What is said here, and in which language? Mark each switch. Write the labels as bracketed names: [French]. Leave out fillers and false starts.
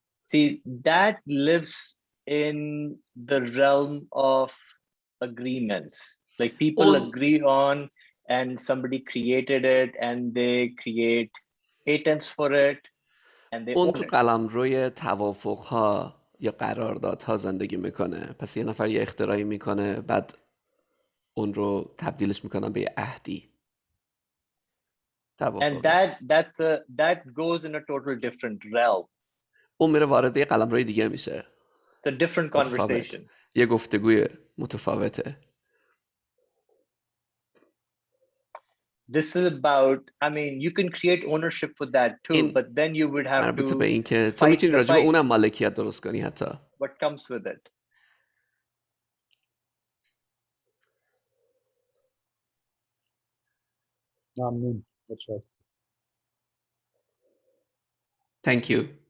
[English] See, that lives in the realm of agreements. Like people agree on and somebody created it and they create patents for it and they own it. [Persian] تو قلمروی توافق‌ها یا قراردادها زندگی میکنه. پس یه نفر یه اختراعی میکنه بعد اون رو تبدیلش میکنن به یه عهدی. [English] And that goes in a total different realm. [Persian] اون میره وارد یه قلمروی دیگه میشه. [English] It's a different conversation. [Persian] یه گفتگوی متفاوته. [English] This is about, I mean, you can create ownership for that too, but then you would have to [Persian] به این که تو میتونی راجع به اونم مالکیت درست کنی حتی. [English] What comes with it? [Persian] ممنون. [English] Thank you.